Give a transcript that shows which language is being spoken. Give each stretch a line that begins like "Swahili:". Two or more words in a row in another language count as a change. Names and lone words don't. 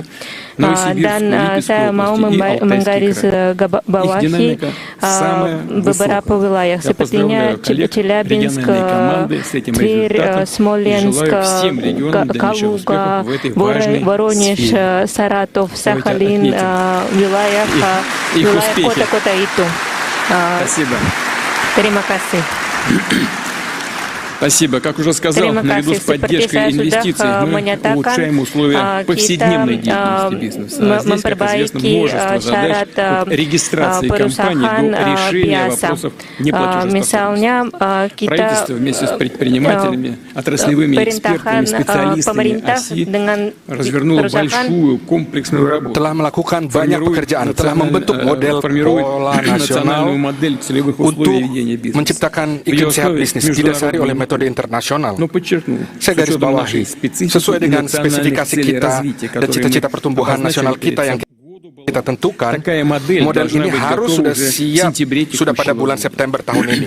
Indonesian: Dan saya mau menggarisbawahi beberapa wilayah sepertinya Chelyabinsk, Tver, Smolensk, Kaluga, Voronezh, Saratov, Sakhalin, wilayah kota-kota itu. Terima kasih.
Russian: Спасибо. Как уже сказал,
Indonesian: Terima
Russian: наряду
Indonesian: kasih.
Russian: с
Indonesian: Seperti
Russian: поддержкой
Indonesian: saya sudah
Russian: инвестиций мы
Indonesian: menyatakan,
Russian: улучшаем условия повседневной
Indonesian: kita
Russian: деятельности бизнеса. А здесь, как известно,
Indonesian: memperbaiki
Russian: множество задач от регистрации компаний
Indonesian: perusahaan
Russian: до решения
Indonesian: biasa.
Russian: вопросов неплатежеспособности.
Indonesian: Misalnya kita
Russian: Правительство вместе с предпринимателями, отраслевыми экспертами, специалистами ОСИ развернуло большую комплексную работу.
Indonesian: Telah melakukan banyak pekerjaan, telah membentuk model pola nasional untuk menciptakan iklim sehat bisnis didasari oleh metode internasional. Saya garis bawahi, sesuai dengan spesifikasi kita dan cita-cita pertumbuhan nasional kita yang kita tentukan, model ini harus sudah siap sudah pada bulan September tahun ini.